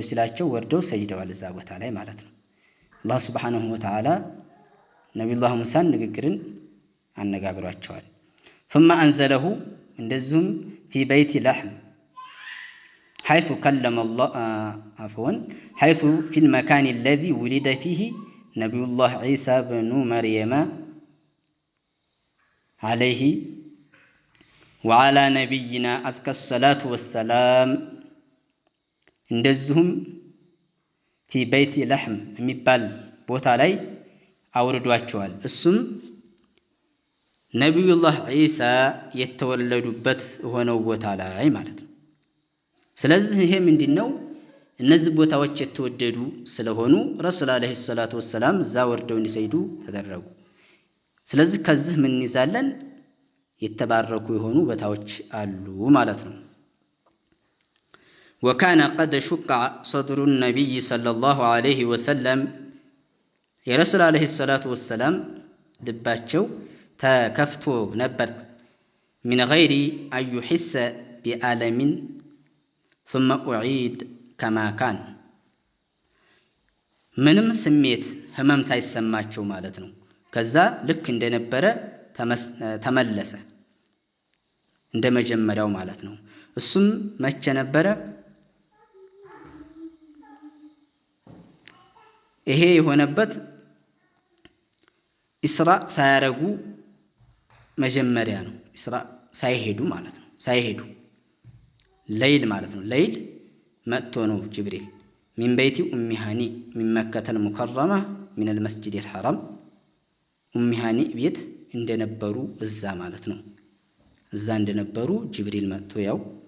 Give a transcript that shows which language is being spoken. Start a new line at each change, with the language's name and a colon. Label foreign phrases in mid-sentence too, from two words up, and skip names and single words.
Amharic: ሲላቸው ወርደው ሰግደዋል እዛ ቦታ ላይ ማለት ነው። አላህ
Arabic: سبحانه وتعالى
Amharic: ነብዩ ሙሳን ንግግርን አነጋግሯቸዋል።
Arabic: ثم أنزله እንደዚሁም في بيت لحم حيث كلم الله حيث في المكان الذي ولد فيه نبي الله عيسى بن مريم عليه وعلى نبينا أزكى الصلاة والسلام.
Amharic: እንደዚሁም
Arabic: في بيت لحم
Amharic: የሚባል ቦታ ላይ አውርዷቸዋል። እሱም ነብዩላህ ዒሳ የተወለዱበት ሆነው ቦታ ላይ ማለት ነው። ስለዚህ ይሄ ምንድነው? እነዚህ ቦታዎች የተወደዱ ስለሆኑ ረሱል
Arabic: عليه الصلاة والسلام
Amharic: እዛ ወርደው እንዲሰግዱ ተደረጉ። ስለዚህ ከዚህ ምን ይዛለን? የተባረኩ የሆኑ ቦታዎች አሉ ማለት ነው።
Arabic: وكان قد شق صدر النبي صلى الله عليه وسلم
Amharic: የረሱል
Arabic: عليه الصلاة والسلام
Amharic: ልባቸው ተከፍቶ ነበር።
Arabic: من غير أن يحس بألم ثم أعيد كما كان
Amharic: ምንም ስሜት ህመም ታይሰማቸው ማለት ነው። ከዛ ልክ እንደነበረ ተመለሰ እንደመጀመሪያው ማለት ነው። እሱም መቼ ነበረ? ይሄ የሆነበት ኢስራ ሳያረጉ መጀመሪያ ነው። ኢስራ ሳይሄዱ ማለት ነው። ሳይሄዱ ለይል ማለት ነው። ለይል መጥቶ ነው ጅብሪል
Arabic: من بيت أم هانئ من مكة المكرمة من المسجد الحرام
Amharic: ኡሚ ሃኒ ቤት እንደነበሩ እዛ ማለት ነው። እዛ እንደነበሩ ጅብሪል መጥቶ ያው